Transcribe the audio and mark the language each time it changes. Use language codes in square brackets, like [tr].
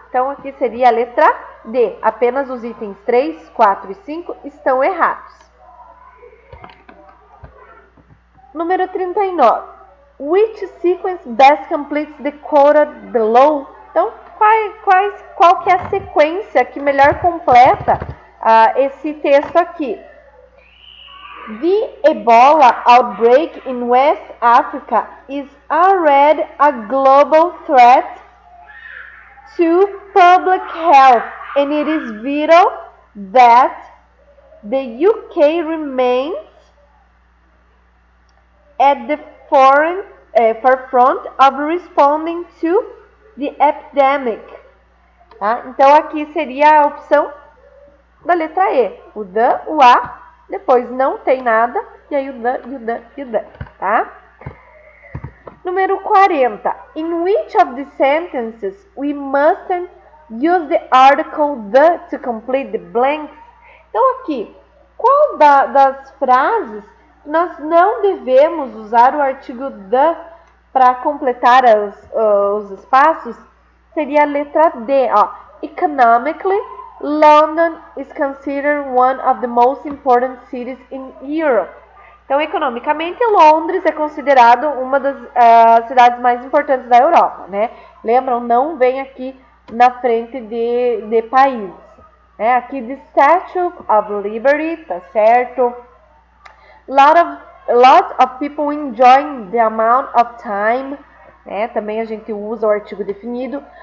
[pt] Então, aqui seria a letra D. Apenas os itens 3, 4 e 5 estão errados. Número 39. [en] Which sequence best completes the quoted below? [pt] Então, qual que é a sequência que melhor completa esse texto aqui? [en] The Ebola outbreak in West Africa is already a global threat to public health, and it is vital that the UK remains at the forefront of responding to the epidemic. [pt] Tá? Então, aqui seria a opção da letra E. O the, o a, depois não tem nada, e aí o the, e o the, e o the, tá? Número 40. [en] In which of the sentences we mustn't use the article the to complete the blanks? [pt] Então, aqui, qual das frases nós não devemos usar o artigo the para completar os espaços? Seria a letra D. Ó. [en] Economically, London is considered one of the most important cities in Europe. [pt] Então, economicamente, Londres é considerado uma das cidades mais importantes da Europa, né? Lembram? Não vem aqui na frente de países. Né? Aqui, the Statue of Liberty, tá certo? [en] Lots of people enjoying the amount of time. [pt] Né? Também a gente usa o artigo definido.